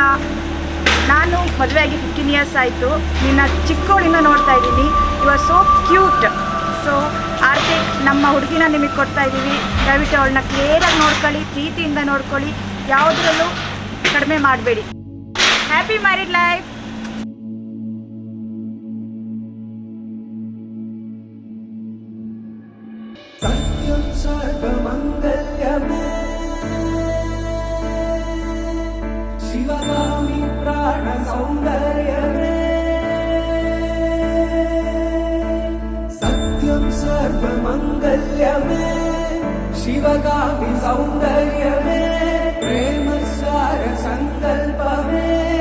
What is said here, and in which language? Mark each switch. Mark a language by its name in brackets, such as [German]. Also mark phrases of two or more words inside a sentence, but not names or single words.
[Kannada] ನಾನು ಮದುವೆಯಾಗಿ 15 ಇಯರ್ಸ್ ಆಯಿತು. ನಿನ್ನ ಚಿಕ್ಕವಳಿಂದ ನೋಡ್ತಾ ಇದ್ದೀನಿ. [English] You are so cute. [Kannada] ಸೊ ಆರ್ತಿಕ್, ನಮ್ಮ ಹುಡುಗಿನ ನಿಮಗೆ ಕೊಡ್ತಾ ಇದ್ದೀವಿ. ದಯವಿಟ್ಟು ಅವಳನ್ನ ಕ್ಲಿಯರಾಗಿ ನೋಡ್ಕೊಳ್ಳಿ, ಪ್ರೀತಿಯಿಂದ ನೋಡ್ಕೊಳ್ಳಿ, ಯಾವುದ್ರಲ್ಲೂ ಕಡಿಮೆ ಮಾಡಬೇಡಿ. [English] Happy married life. [Sanskrit] सत्यं सर्वमङ्गल्यमे शिवगामि प्राणसौन्दर्यमे सत्यं सर्वमङ्गल्यमे शिवगामि सौन्दर्यमे प्रेमसार सङ्कल्पमे